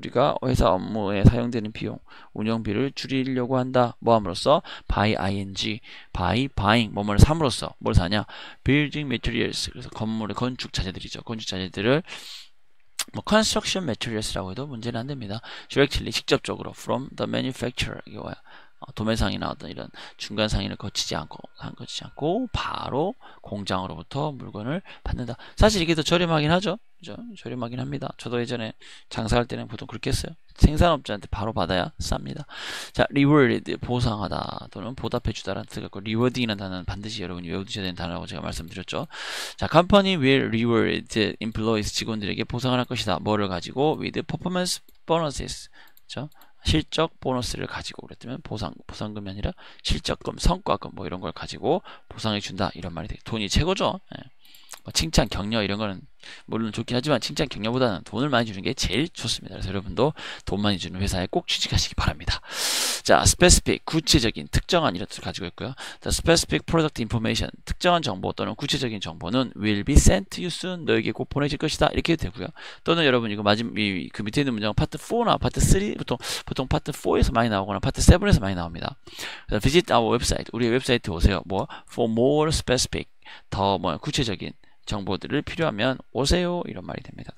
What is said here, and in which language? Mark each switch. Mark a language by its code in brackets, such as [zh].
[ko] 우리가 회사 업무에 사용되는 비용, 운영비를 줄이려고 한다. 뭐 함으로써? [en] by ing, by buying, [ko] 뭐뭐를 삼으로써 뭘 사냐? [en] building materials. [ko] 그래서 건축 자재들이죠. 건축 자재들을 뭐 [en] construction materials [ko] 라고 해도 문제는 안 됩니다. [en] directly [ko] 직접적으로 [en] from the manufacturer [ko] 이거야. 도매상이나 어떤 이런 중간 상인을 거치지 않고 바로 공장으로부터 물건을 받는다. 사실 이게 더 저렴하긴 하죠. 그죠? 저렴하긴 합니다. 저도 예전에 장사할 때는 보통 그렇게 했어요. 생산업자한테 바로 받아야 쌉니다. 자, reward 보상하다 또는 보답해주다라는 뜻을 갖고 reward이라는 단어는 반드시 여러분이 외워두셔야 되는 단어라고 제가 말씀드렸죠. 자, [en] company will reward employees [ko] 직원들에게 보상을 할 것이다. 뭐를 가지고 [en] with performance bonuses. [ko] 그렇죠? 실적 보너스를 가지고 그랬다면 보상금이 아니라 실적금, 성과금 뭐 이런 걸 가지고 보상해 준다 이런 말이 돼요. 돈이 최고죠. 예. 뭐 칭찬, 격려 이런 거는 물론 좋긴 하지만 칭찬, 격려보다는 돈을 많이 주는 게 제일 좋습니다. 그래서 여러분도 돈 많이 주는 회사에 꼭 취직하시기 바랍니다. 자, specific, 구체적인, 특정한 이런 뜻을 가지고 있고요. [en] The specific product information, [ko] 특정한 정보 또는 구체적인 정보는 [en] will be sent to you soon, [ko] 너에게 곧 보내질 것이다. 이렇게 해도 되고요. 또는 여러분 이거 그 밑에 있는 문장은 파트 4나 파트 3, 보통 파트 4에서 많이 나오거나 파트 7에서 많이 나옵니다. [en] visit our website, [ko] 우리 웹사이트 오세요. 뭐 [en] for more specific, [ko] 더 구체적인 정보들을 필요하면 오세요, 이런 말이 됩니다.